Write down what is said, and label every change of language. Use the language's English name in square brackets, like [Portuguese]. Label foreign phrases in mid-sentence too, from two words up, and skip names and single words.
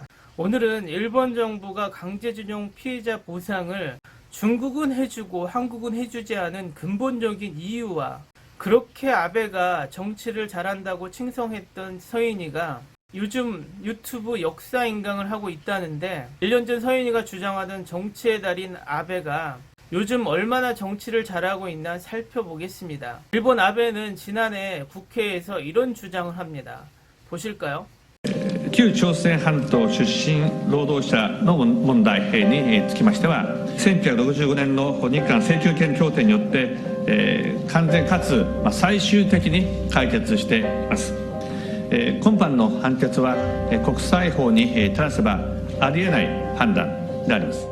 [Korean] 오늘은 일본 정부가 강제징용 피해자 보상을 중국은 해주고 한국은 해주지 않은 근본적인 이유와 그렇게 아베가 정치를 잘한다고 칭송했던 서인이가 요즘 유튜브 역사인강을 하고 있다는데, 1년 전 서인이가 주장하던 정치의 달인 아베가 요즘 얼마나 정치를 잘하고 있나 살펴보겠습니다. 일본 아베는 지난해 국회에서 이런 주장을 합니다. 보실까요? [Japanese] 旧朝鮮半島出身労働者の問題につきましては、1965年の日韓請求権協定によって、完全かつ最終的に解決しています。今般の判決は国際法に照らせばありえない判断であります。